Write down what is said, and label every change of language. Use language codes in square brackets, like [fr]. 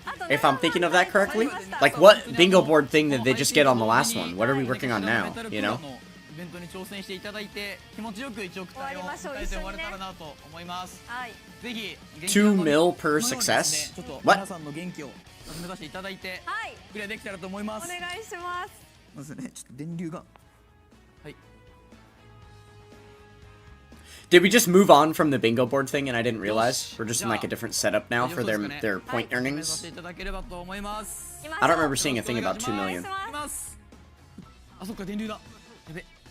[en] If I'm thinking of that correctly, like what bingo board thing did they just get on the last one? What are we working on now? You know? [ja] イベントに挑戦していただいて気持ちよく1億体を迎えて終われたらなと思います。ぜひ [en] 2 mil per success. [ja] ちょっと [en] What? [ja] 皆さんの元気を目指していただいてクリアできたらと思います。お願いします。まずね、ちょっと電流が。はい。 [en] Did we just move on from the bingo board thing and I didn't realize? We're just in like a different setup now for their point earnings. I don't remember seeing a thing about 2 million. [ja] あ、そっか電流だ。やべ。